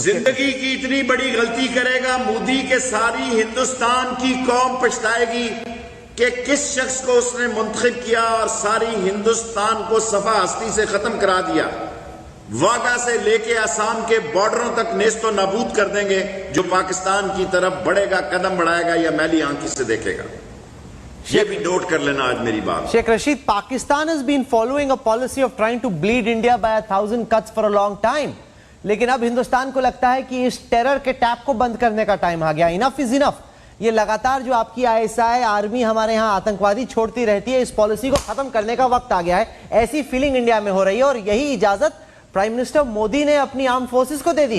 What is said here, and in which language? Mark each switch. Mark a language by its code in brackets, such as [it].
[ur] زندگی کی اتنی بڑی غلطی کرے گا مودی کے ساری ہندوستان کی قوم پچھتائے گی کہ کس شخص کو اس نے منتخب کیا اور ساری ہندوستان کو صفحہ ہستی سے ختم کرا دیا. واگا سے لے کے آسام کے بارڈروں تک نیست و نابود کر دیں گے جو پاکستان کی طرف بڑھے گا، قدم بڑھائے گا یا میلی آنکھ سے دیکھے گا. یہ بھی نوٹ کر لینا آج میری بات. [en] Sheikh Rashid, Pakistan has been following a policy of trying to bleed India by 1,000 cuts for a long time. [ur] لیکن اب ہندوستان کو لگتا ہے کہ اس ٹیرر کے ٹیپ کو بند کرنے کا ٹائم آ گیا. [en] Enough is enough. [ur] یہ لگاتار جو آپ کی ISI آرمی ہمارے ہاں آتنکوادی چھوڑتی رہتی ہے, اس پالیسی کو ختم کرنے کا وقت آ گیا ہے. ایسی فیلنگ انڈیا میں ہو رہی ہے اور یہی اجازت پرائم منسٹر مودی نے اپنی آرم فورسز کو دے دی.